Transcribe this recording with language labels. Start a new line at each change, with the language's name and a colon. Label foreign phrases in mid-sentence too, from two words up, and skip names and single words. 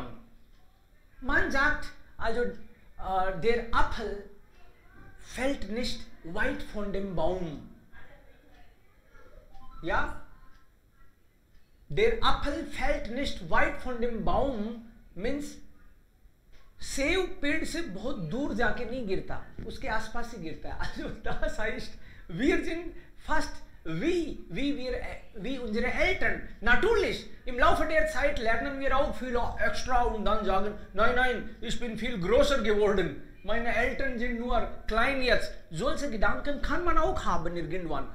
German: Man sagt, also der Apfel fällt nicht weit von dem Baum. Ja? Der Apfel fällt nicht weit von dem Baum,
Hindi: means सेव पेड़ से बहुत दूर जाके नहीं गिरता, उसके आसपास ही गिरता है.
German: Also das heißt, wir sind fast wie unsere Eltern. Natürlich, im Laufe der Zeit lernen wir auch viel extra und dann sagen, nein, ich bin viel größer geworden. Meine Eltern sind nur klein jetzt. Solche Gedanken kann man auch haben irgendwann.